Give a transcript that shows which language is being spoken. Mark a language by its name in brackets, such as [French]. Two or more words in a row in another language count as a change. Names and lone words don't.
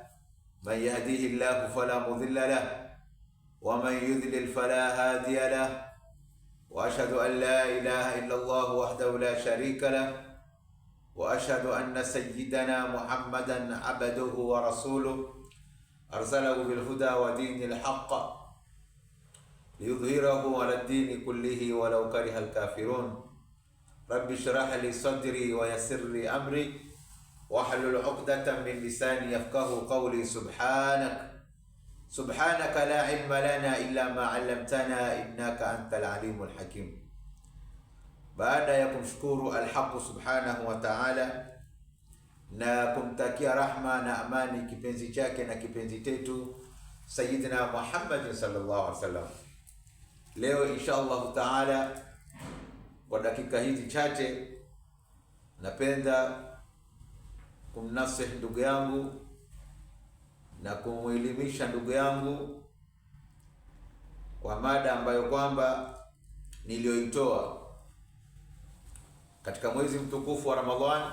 [Arabic] من يهديه الله فلا مضل له ومن يضلل فلا هادي له، وأشهد أن لا إله إلا الله وحده لا شريك له، وأشهد أن سيدنا محمدا عبده ورسوله أرسله بالهدى ودين الحق ليظهره على الدين كله ولو كره الكافرون. رب اشرح لي صدري ويسر لي أمري واحلل عقدة من لساني يفقه قولي. سبحانك لا علم لنا إلا ما علمتنا إنك أنت العليم الحكيم. [Swahili] Baada ya kumshukuru Alhaq [Arabic] سبحانه وتعالى [Swahili] na kumtakia rahma na amani kipenzi chake na kipenzi chetu [Arabic] سيدنا محمد صلى الله عليه وسلم, [Swahili] leo [Arabic] إن شاء الله تعالى [Swahili] kwa dakika hizi chache napenda kumnasihi ndugu yangu na kumuelimisha ndugu yangu kwa mada ambayo kwamba niliyoitoa katika mwezi mtukufu wa Ramadhani.